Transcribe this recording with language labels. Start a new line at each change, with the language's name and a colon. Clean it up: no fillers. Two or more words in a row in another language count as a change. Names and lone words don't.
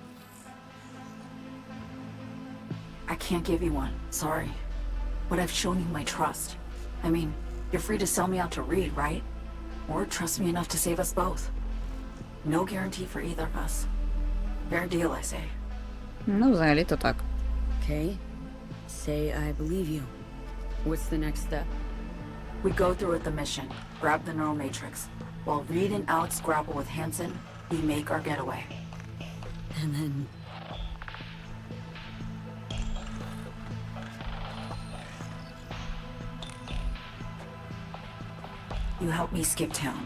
English: I can't give you one, sorry. But I've shown you my trust. I mean, you're free to sell me out to Reed, right? Or trust me enough to save us both. No guarantee for either of us. Fair deal, I say.
Ukrainian: Ну, взагалі-то так.
English: Okay. Say I believe you. What's the next step? We go through with the mission, grab the neural matrix. While Reed and Alex grapple with Hansen, we make our getaway. And then... You help me skip town.